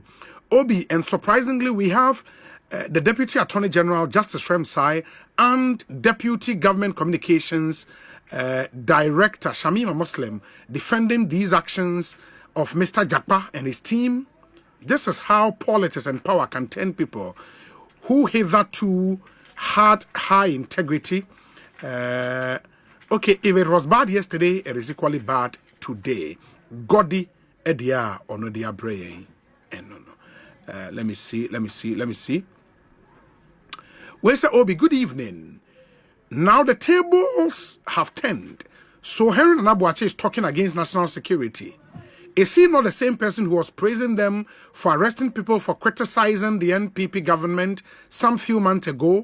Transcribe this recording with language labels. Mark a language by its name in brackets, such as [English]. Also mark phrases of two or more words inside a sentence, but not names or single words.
[English] Obi, and surprisingly, we have the Deputy Attorney General Justice Remsai and Deputy Government Communications Director Shamima Muslim defending these actions of Mr. Jakpa and his team. This is how politics and power can turn people who hitherto had high integrity. Okay, if it was bad yesterday, it is equally bad today. Godi edia onodia brain. And no. Let me see. Where's the Obi? Good evening. Now the tables have turned. So Henry Nanabuache is talking against national security. Is he not the same person who was praising them for arresting people for criticizing the NPP government some few months ago?